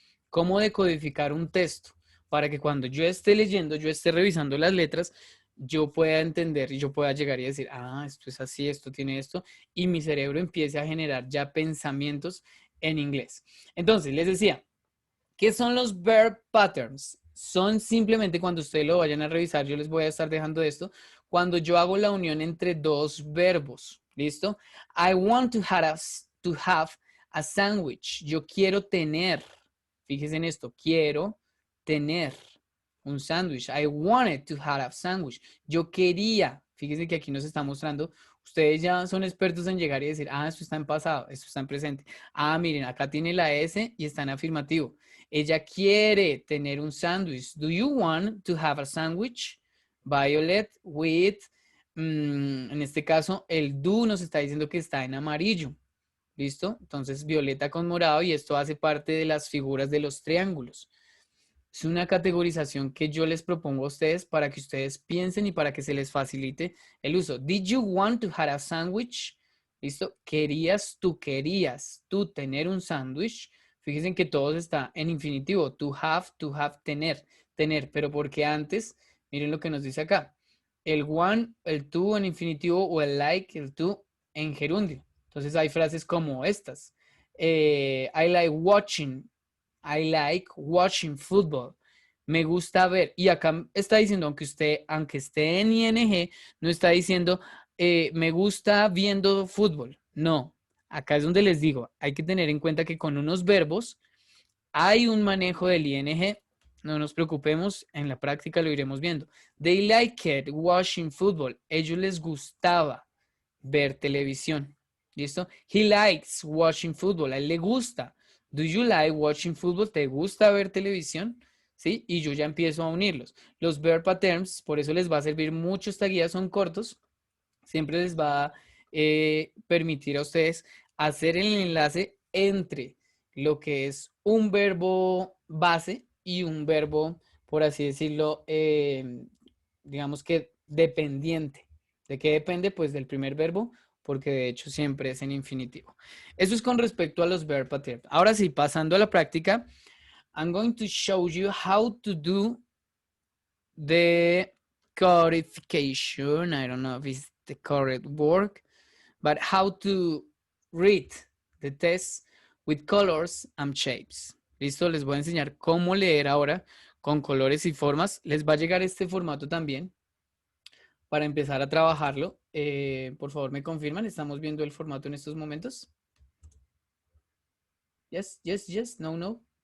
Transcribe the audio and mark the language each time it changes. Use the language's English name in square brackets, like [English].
[Spanish] Cómo decodificar un texto para que cuando yo esté leyendo, yo esté revisando las letras, yo pueda entender y yo pueda llegar y decir, esto es así, esto tiene esto, y mi cerebro empiece a generar ya pensamientos en inglés. Entonces, les decía, ¿qué son los verb patterns? Son simplemente cuando ustedes lo vayan a revisar, yo les voy a estar dejando esto, cuando yo hago la unión entre dos verbos, ¿listo? [English] I want to have a sandwich. [Spanish] Yo quiero tener, fíjense en esto, quiero tener un sándwich. [English] I wanted to have a sandwich. [Spanish] Yo quería, fíjense que aquí nos está mostrando, ustedes ya son expertos en llegar y decir, esto está en pasado, esto está en presente. Miren, acá tiene la S y está en afirmativo. Ella quiere tener un sándwich. [English] Do you want to have a sandwich? Violet with, [Spanish] en este caso, el do nos está diciendo que está en amarillo. ¿Listo? Entonces, violeta con morado y esto hace parte de las figuras de los triángulos. Es una categorización que yo les propongo a ustedes para que ustedes piensen y para que se les facilite el uso. [English] Did you want to have a sandwich? [Spanish] ¿Listo? Querías tú tener un sándwich. Fíjense que todo está en infinitivo. To have, tener, pero porque antes Miren lo que nos dice acá. El one, el to en infinitivo o el like, el to en gerundio. Entonces hay frases como estas. [English] I like watching football. [Spanish] Me gusta ver. Y acá está diciendo, aunque esté en ing, no está diciendo me gusta viendo fútbol. No. Acá es donde les digo, hay que tener en cuenta que con unos verbos hay un manejo del ing. No nos preocupemos, en la práctica lo iremos viendo. [English] They liked watching football. [Spanish] Ellos les gustaba ver televisión. ¿Listo? [English] He likes watching football. [Spanish] A él le gusta. [English] Do you like watching football? [Spanish] ¿Te gusta ver televisión? ¿Sí? Y yo ya empiezo a unirlos. Los verb patterns, por eso les va a servir mucho esta guía, son cortos. Siempre les va a permitir a ustedes hacer el enlace entre lo que es un verbo base y un verbo, por así decirlo, digamos que dependiente. ¿De qué depende? Pues del primer verbo, porque de hecho siempre es en infinitivo. Eso es con respecto a los verb patterns. Ahora sí, pasando a la práctica, [English] I'm going to show you how to do the codification. I don't know if it's the correct word, but how to read the test with colors and shapes. [Spanish] Listo, les voy a enseñar cómo leer ahora con colores y formas. Les va a llegar este formato también para empezar a trabajarlo. Por favor, me confirman. ¿Estamos viendo el formato en estos momentos? [English] Yes, yes, yes, no, no.